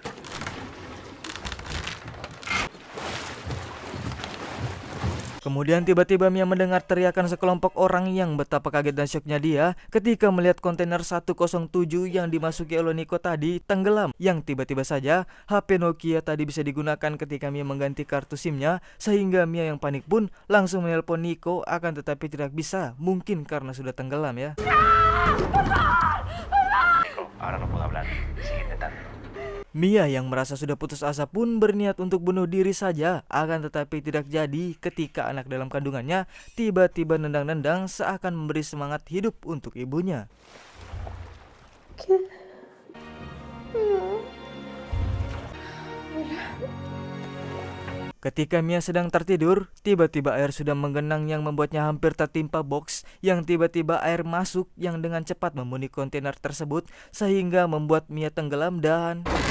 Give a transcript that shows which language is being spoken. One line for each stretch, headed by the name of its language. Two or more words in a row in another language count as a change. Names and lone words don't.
Indonesian: Kemudian tiba-tiba Mia mendengar teriakan sekelompok orang yang betapa kaget dan syoknya dia ketika melihat kontainer 107 yang dimasuki oleh Nico tadi tenggelam. Yang tiba-tiba saja HP Nokia tadi bisa digunakan ketika Mia mengganti kartu SIM-nya, sehingga Mia yang panik pun langsung menelpon Nico, akan tetapi tidak bisa, mungkin karena sudah tenggelam ya.
Spanish: Nico, ahora no puedo hablar. Sigue intentando.
Indonesian: Mia yang merasa sudah putus asa pun berniat untuk bunuh diri saja, akan tetapi tidak jadi ketika anak dalam kandungannya tiba-tiba nendang-nendang seakan memberi semangat hidup untuk ibunya. Ketika Mia sedang tertidur, tiba-tiba air sudah menggenang yang membuatnya hampir tertimpa box, yang tiba-tiba air masuk yang dengan cepat memenuhi kontainer tersebut sehingga membuat Mia tenggelam dan...